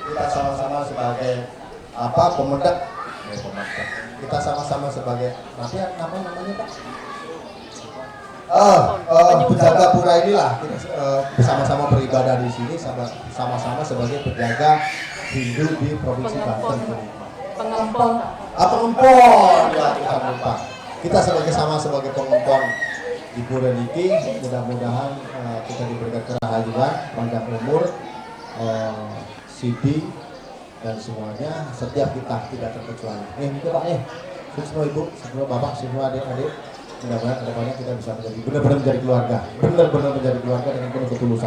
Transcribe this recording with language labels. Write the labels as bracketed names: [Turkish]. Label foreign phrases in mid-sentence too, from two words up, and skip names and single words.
[Indonesian] Kita sama-sama sebagai pemedak. Kita sama-sama sebagai apa namanya Pak? Penjaga pura inilah kita bersama-sama beribadah di sini, sama-sama sebagai penjaga Hindu di provinsi Banten. Pengempon. Pengempon ya, Tuhan lupa. Kita sebagai pengempon di pura niki, mudah-mudahan kita diberikan kerahajuan, panjang umur, sidi dan semuanya, setiap kita tidak terkecuali. Itu Pak semua Ibu, semua Bapak, semua adik-adik. Mudah-mudahan kedepannya kita bisa benar-benar menjadi keluarga, benar-benar menjadi keluarga dengan penuh ketulusan.